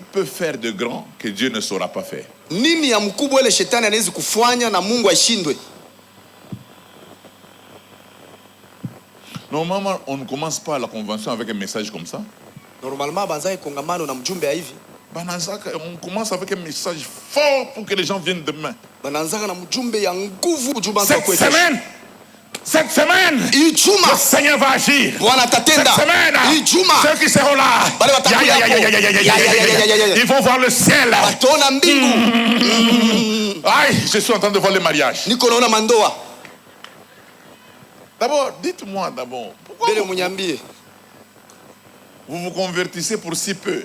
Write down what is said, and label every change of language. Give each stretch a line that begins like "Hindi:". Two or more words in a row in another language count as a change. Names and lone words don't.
French: peut faire de grand que Dieu ne saura pas faire?
Swahili: Nini ya mkubwa ile shetani anaweza kufanya na Mungu ashindwe?
French: Normalement, on ne commence pas la convention avec un message comme ça.
Swahili: Normalement banzaye kongamano na mjumbe ya hivi.
French: On commence avec un message fort pour que les gens viennent demain.
Swahili: Bananzaka na mjumbe ya nguvu mjumbe
French: Cette semaine, le Seigneur va agir. Cette semaine, ceux qui seront là, ils vont voir le ciel. Aïe, je suis en train de voir le mariage. D'abord, dites-moi pourquoi vous vous convertissez pour si peu?